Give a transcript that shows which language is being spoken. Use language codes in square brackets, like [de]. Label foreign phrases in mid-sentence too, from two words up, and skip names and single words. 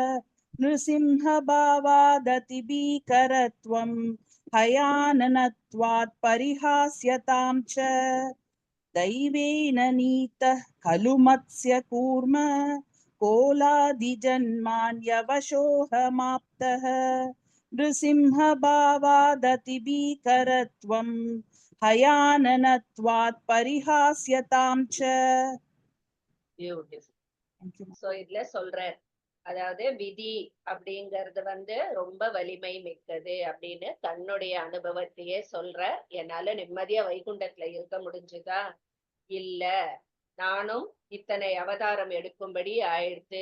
[sa] नृसिंहभावादतिभीकरत्वम् हयाननत्वात् परिहास्यतां च दैवेन नीतः खलु मत्स्य कूर्म कोलादिजन्मान्यवशोऽहमाप्तः नृसिंहभावादतिभीकरत्वम् हयाननत्वात् परिहास्यतां च. [ta] பியூட்டிஃபுல். சோ இதுல சொல்றார், அதாவது விதி அப்படிங்கறது வந்து ரொம்ப வலிமை மிக்கது அப்படின்னு தன்னுடைய அனுபவத்தையே சொல்ற. என்னால நிம்மதியா வைகுண்டத்துல இருக்க முடிஞ்சுதா? இல்ல, நானும் இத்தனை அவதாரம் எடுக்கும்படி ஆயிடுத்து.